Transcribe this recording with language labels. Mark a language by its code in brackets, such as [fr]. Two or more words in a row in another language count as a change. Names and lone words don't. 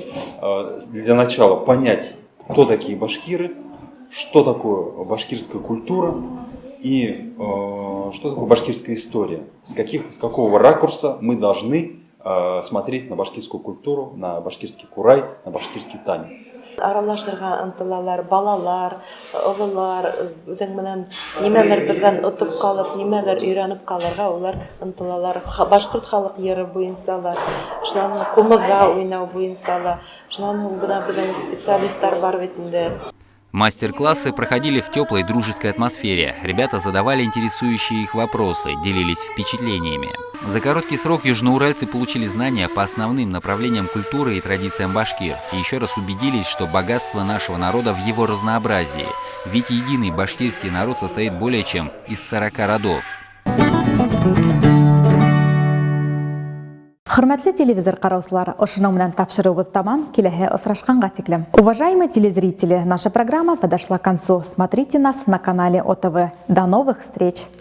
[ru] Для начала понять, кто такие башкиры, что такое башкирская культура и что такое башкирская история. С какого ракурса мы должны смотреть на башкирскую культуру, на башкирский курай, на башкирский танец. [ba] Аралашырга ынтылалар, балалар, олылар, үзең менән нимәләр белән отып калып, нимәләр өйрәнеп калырга улар ынтылалар. Башкорт халык йыры буенчалар, шуларны кумыга уйнау буенчалар, шуларны белән специалистлар бар бит инде. [ru] Мастер-классы проходили в теплой дружеской атмосфере. Ребята задавали интересующие их вопросы, делились впечатлениями. За короткий срок южноуральцы получили знания по основным направлениям культуры и традициям башкир. И еще раз убедились, что богатство нашего народа в его разнообразии. Ведь единый башкирский народ состоит более чем из 40 родов. [ba] Хөрмәтле телевизор караучылар, ошының белән тапшыруыбыз тамам, киләһе очрашканга тиклем. [ru] Уважаемые телезрители, наша программа подошла к концу. Смотрите нас на канале ОТВ. До новых встреч!